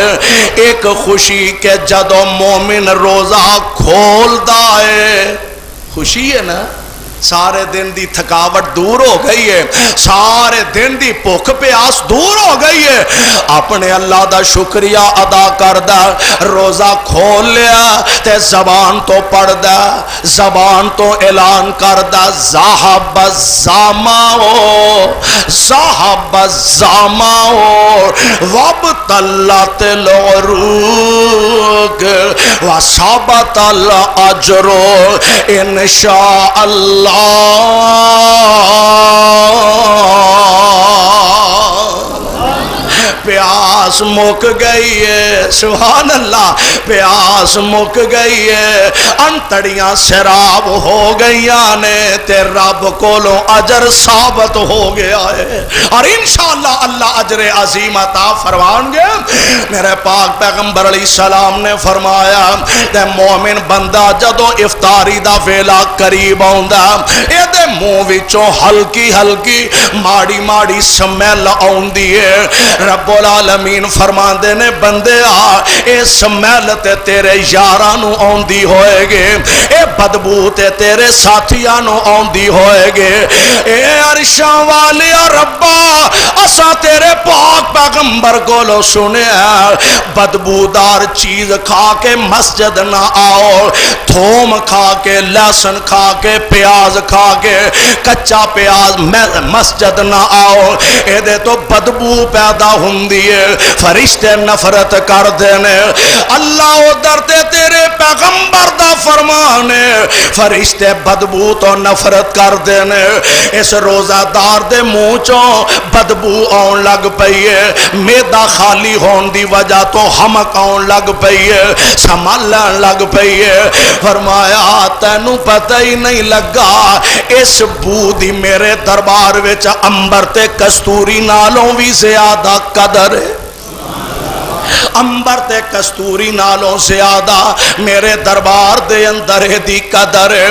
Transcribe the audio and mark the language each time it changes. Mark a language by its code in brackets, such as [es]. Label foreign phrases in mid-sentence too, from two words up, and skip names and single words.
[pa] ایک خوشی کہ جدو مومن روزہ کھولدا ہے, خوشی ہے نا, سارے دن دی تھکاوٹ دور ہو گئی ہے, سارے دن دی بھوک پیاس دور ہو گئی ہے, اپنے اللہ دا شکریہ ادا کردا, روزہ کھول لیا تے زبان تو پڑھدا, زبان تو اعلان کردا [ar] ذهب الظمأ ذهب الظمأ وابتلت العروق وثبت الاجر ان شاء اللہ. [pa] پیاس مک گئی ہے, [ar] سبحان اللہ, [pa] پیاس مک گئی ہے, انتڑیاں سراب ہو گئیاں نے, تے رب کولوں اجر ثابت ہو گیا ہے, اور انشاءاللہ اللہ اجر عظیم عطا فرمان گے. میرے پاک پیغمبر [ar] علیہ السلام [pa] نے فرمایا تے مومن بندہ جدو افطاری دا ویلا قریب آوندا, اے دے منہ وچوں ہلکی ہلکی ماڑی ماڑی سمیل آوندی ہے. [ar] رب العالمین [pa] فرماندے نے بندے آ, اے سمیل تے تیرے یاراں نوں آوندی ہوئے گے, اے بدبو تے تیرے ساتھیاں نوں آوندی ہوئے گے. اے عرشاں والیا ربا, اساں تیرے پاک پیغمبر کولوں سنیا بدبودار چیز کھا کے مسجد نہ آؤ, تھوم کھا کے, لہسن کھا کے, پیاز کھا کے, کچا پیاز مسجد نہ آؤ, اے دے تو بدبو پیدا ہوندی ہے, فرشتے نفرت کر دینے. اللہ ادھر تے تیرے پیغمبر دا فرمان ہے, فرشتے بدبو تو نفرت کر دینے. اس روزہ دار دے منہ چوں بدبو آن لگ پئی ہے, میدا خالی ہون دی وجہ تو ہمک آن لگ پئی ہے, سنبھالن لگ پئی ہے. فرمایا تینوں پتہ ہی نہیں لگا اس بو دی میرے دربار وچ امبر تے کستوری نالوں بھی زیادہ قدر ہے, امبر تے کستوری نالوں زیادہ میرے دربار دے اندر دی قدر ہے.